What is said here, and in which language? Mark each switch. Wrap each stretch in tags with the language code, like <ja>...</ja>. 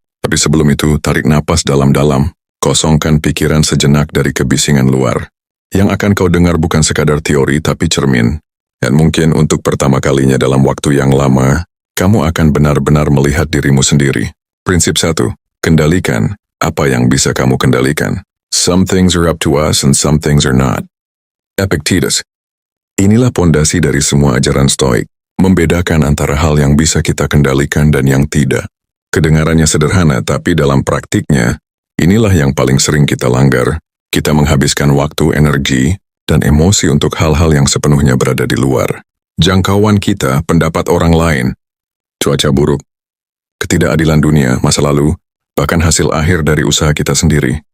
<id>Tapi sebelum itu, tarik napas dalam-dalam, kosongkan pikiran sejenak dari kebisingan luar. Yang akan kau dengar bukan sekadar teori tapi cermin. Dan mungkin untuk pertama kalinya dalam waktu yang lama, kamu akan benar-benar melihat dirimu sendiri. Prinsip 1, kendalikan apa yang bisa kamu kendalikan.</id> <en>Some things are up to us and some things are not. Epictetus.</en> <id>Inilah pondasi dari semua ajaran Stoik, membedakan antara hal yang bisa kita kendalikan dan yang tidak. Kedengarannya sederhana, tapi dalam praktiknya, inilah yang paling sering kita langgar. Kita menghabiskan waktu, energi, dan emosi untuk hal-hal yang sepenuhnya berada di luar jangkauan kita, pendapat orang lain, cuaca buruk, ketidakadilan dunia, masa lalu, bahkan hasil akhir dari usaha kita sendiri.</id>